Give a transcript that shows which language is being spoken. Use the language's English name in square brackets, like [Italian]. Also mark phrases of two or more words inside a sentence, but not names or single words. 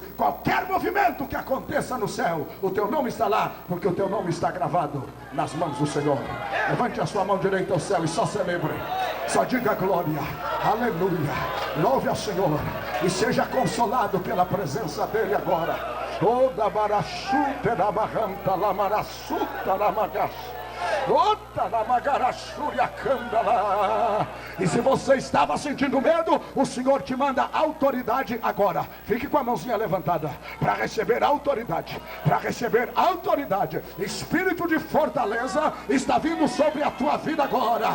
[Portuguese] Qualquer movimento que aconteça no céu, o teu nome está lá, porque o teu nome está gravado nas mãos do Senhor. Levante a sua mão direita ao céu e só celebre, só diga glória, aleluia, louve ao Senhor e seja consolado pela presença dele agora. Toda barachuta da barranta, la marassuta la magacha. E se você estava sentindo medo, o Senhor te manda autoridade agora. Fique com a mãozinha levantada para receber autoridade, para receber autoridade. Espírito de fortaleza está vindo sobre a tua vida agora.